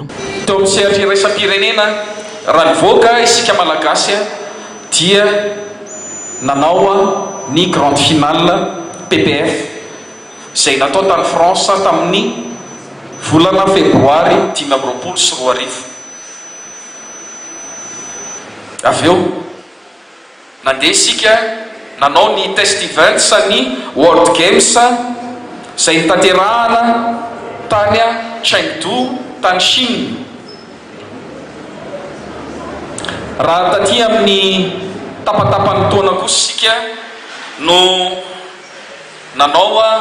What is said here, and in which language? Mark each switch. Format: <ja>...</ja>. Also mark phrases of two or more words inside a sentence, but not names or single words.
<mg>Teo amin'ny sehatra iraisam-pirenena raha nivoaka isika malagasy dia nanao ny</mg> <fr>grande finale</fr> <mg>PPF izay natao tany France tamin'ny volana febroary 2024. Avy eo nandeha isika nanao ny</mg> <en>test events</en> <mg>ny World Games izay tanterahana tany Chengdu tany Chine. Raha taty amin'ny tapatapany taona kosa isika no nanao</mg>